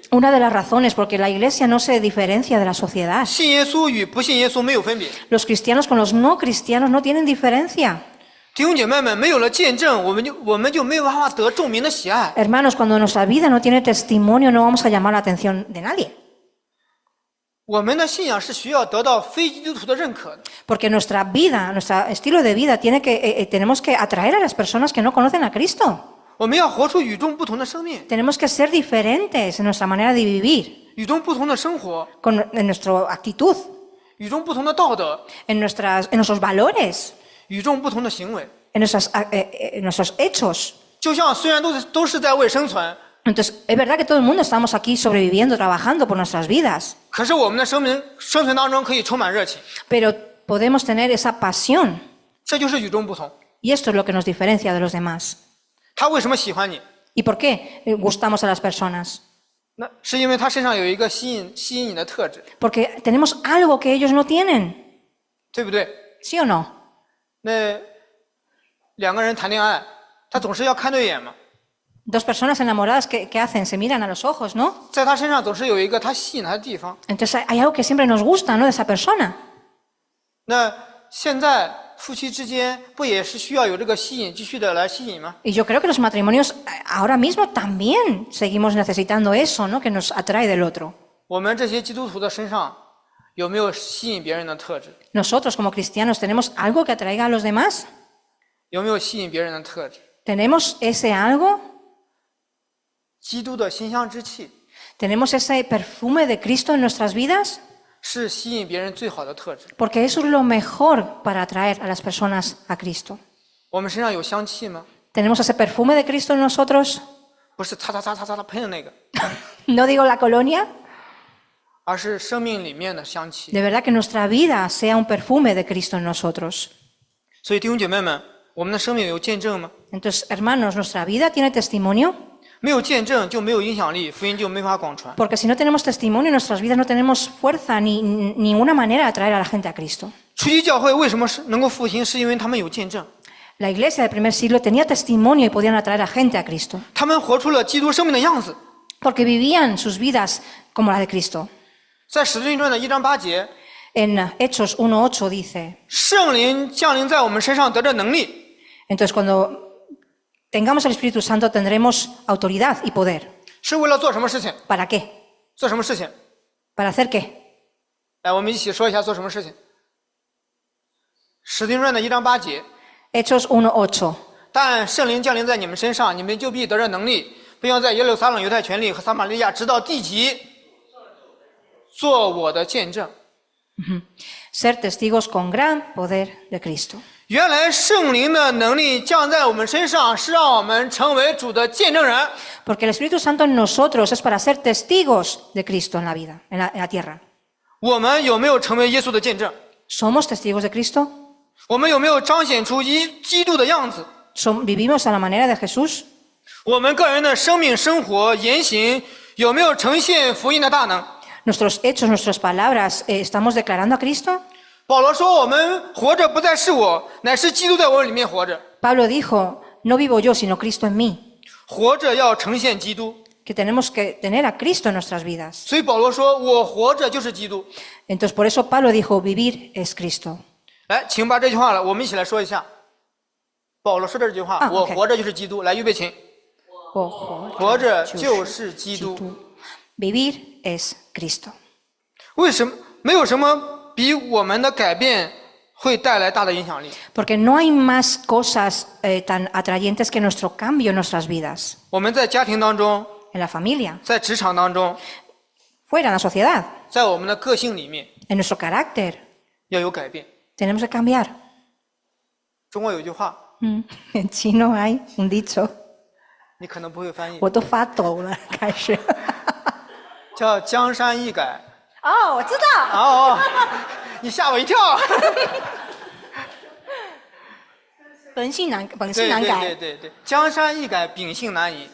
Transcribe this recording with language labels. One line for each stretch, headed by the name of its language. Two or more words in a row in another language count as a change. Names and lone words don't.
Spanish: Una de las razones porque la iglesia no se diferencia de la sociedad.
Chinese: 信耶稣与不信耶稣没有分别。
Spanish: Los cristianos con los no cristianos no tienen diferencia.
Chinese: 弟兄姐妹们，没有了见证，我们就没有办法得众民的喜爱。
Spanish: Hermanos, cuando nuestra vida no tiene testimonio, no vamos a llamar la atención de nadie.
Chinese: 我们的信仰是需要得到非基督徒的认可的。
Spanish: Porque nuestra vida, nuestro estilo de vida, tenemos que atraer a las personas que no conocen a Cristo.
Chinese: 我们要活出与众不同的生命，
Spanish: Tenemos que ser diferentes en nuestra manera de vivir,
Chinese: 与众不同的生活，
Spanish: en nuestra actitud,
Chinese: 与众不同的道德，
Spanish: en nuestros valores,
Chinese: 与众不同的行为。
Spanish: en nuestros hechos.
Chinese: 就像虽然都是在为生存，
Spanish: Entonces, es verdad que todo el mundo estamos aquí sobreviviendo, trabajando por nuestras vidas,
Chinese: 可是我们的生存当中可以充满热情，
Spanish: pero podemos tener esa pasión
Chinese: 这就是与众不同。
Spanish: y esto es lo que nos diferencia de los demás.
Chinese: 他为什么喜欢你？
Spanish: ¿Y por qué gustamos a las personas?
Chinese: 那是因为他身上有一个吸引你的特质，
Spanish: Porque tenemos algo que ellos no tienen,
Chinese: 对不对？
Spanish: ¿sí o no?
Chinese: 那两个人谈恋爱，他总是要看对眼嘛，
Spanish: Dos personas enamoradas, ¿qué hacen? Se miran a los ojos, ¿no?
Chinese: 在他身上总是有一个他吸引他的地方。
Spanish: Entonces hay algo que siempre nos gusta, ¿no? De esa persona.
Chinese: 那现在夫妻之间不也是需要有这个吸引，继续的来吸引吗？
Spanish: Y yo creo que los matrimonios ahora mismo también seguimos necesitando eso, ¿no? Que nos atrae del otro.
Chinese: 我们这些基督徒的身上有没有吸引别人的特质？
Spanish: Nosotros como cristianos tenemos algo que atraiga a los demás.
Chinese: 有没有吸引别人的特质？
Spanish: ¿Tenemos ese algo?
Chinese: 基督的馨香之气
Spanish: ¿Tenemos ese perfume de Cristo en nuestras vidas?
Chinese: 是吸引别人最好的特质。
Spanish: Porque eso es lo mejor para atraer a las personas a Cristo.
Chinese: 我们身上有香气吗？
Spanish: ¿Tenemos ese perfume de Cristo en nosotros?
Chinese: 不是擦擦擦擦擦擦喷的那个，
Spanish: No digo la colonia.
Chinese: 而是生命里面的香气。
Spanish: De verdad que nuestra vida sea un perfume de Cristo en nosotros.
Chinese: 所以弟兄姐妹们，我们的生命有见证吗？
Spanish: Entonces, hermanos, ¿nuestra vida tiene testimonio?
Chinese: 没有见证就没有影响力，福音就没法广传。
Spanish: Porque si no tenemos testimonio en nuestras vidas no tenemos fuerza ni ninguna manera de atraer a la gente a Cristo.
Chinese: 初期教会为什么能够复兴？是因为他们有见证，
Spanish: La iglesia del primer siglo tenía testimonio y podían atraer a gente a Cristo.
Chinese: 他们活出了基督生命的样子。
Spanish: Porque vivían sus vidas como la de Cristo.
Chinese: 在使徒行传的1章8节，
Spanish: En Hechos 1:8 dice,
Chinese: 圣灵降临在我们身上，得着能力，
Spanish: entonces cuando tengamos el Espíritu Santo tendremos autoridad y poder.
Chinese: 是为了做什么事情？
Spanish: ¿Para qué?
Chinese: 做什么事情？
Spanish: ¿Para hacer qué?
Chinese: 来，我们一起说一下做什么事情。使徒行传的1章8节，
Spanish: Hechos 1:8.
Chinese: 但圣灵降临在你们身上，你们就必得着能力，并要在耶路撒冷、犹太全地和撒玛利亚直到地极，做我的见证。
Spanish: Ser testigos con gran poder de Cristo.
Chinese: 原来圣灵的能力降在我们身上，是让我们成为主的见证人。
Spanish: Porque el Espíritu Santo en nosotros es para ser testigos de Cristo en la vida, en la tierra.
Chinese: 我们有没有成为耶稣的见证？
Spanish: ¿Somos testigos de Cristo?
Chinese: 我们有没有彰显出基督的样子？
Spanish: ¿Vivimos a la manera de Jesús?
Chinese: 我们个人的生命、生活、言行有没有呈现福音的大能？
Spanish: ¿Nuestros hechos, nuestras palabras, estamos declarando a Cristo?
Chinese: 保罗说：“我们活着不再是我，乃是基督在我里面活着。
Spanish: Pablo dijo, no vivo yo, sino Cristo en mí.
Chinese: 活着要呈现基督。
Spanish: Que tenemos que tener a Cristo en nuestras vidas.
Chinese: 所以保罗说：“我活着就是基督。
Spanish: Entonces por eso Pablo dijo, vivir es Cristo. ”
Chinese: 来，请把这句话了，我们一起来说一下。保罗说这句话：“ 啊我 OK 活着就是基督。”来，预备，请。活着就是基督。
Spanish: Vivir es Cristo.
Chinese: 为什么没有什么比我们的改变会带来大的影响力？
Spanish: Porque no hay más cosas tan atrayentes que nuestro cambio en nuestras vidas.
Chinese: 我们在家庭当中，
Spanish: En la familia,
Chinese: 在职场当中，
Spanish: fuera en la sociedad,
Chinese: 在我们的个性里面
Spanish: en nuestro carácter.
Chinese: 要有改变。
Spanish: Tenemos que cambiar.
Chinese: 中国有句话，
Spanish: En chino hay un dicho.
Chinese: 你可能不会翻译，我都发抖了，开始。叫江山易改。哦，我知道。哦，你吓我一跳。本性难对改。对，江山易改，秉性难移。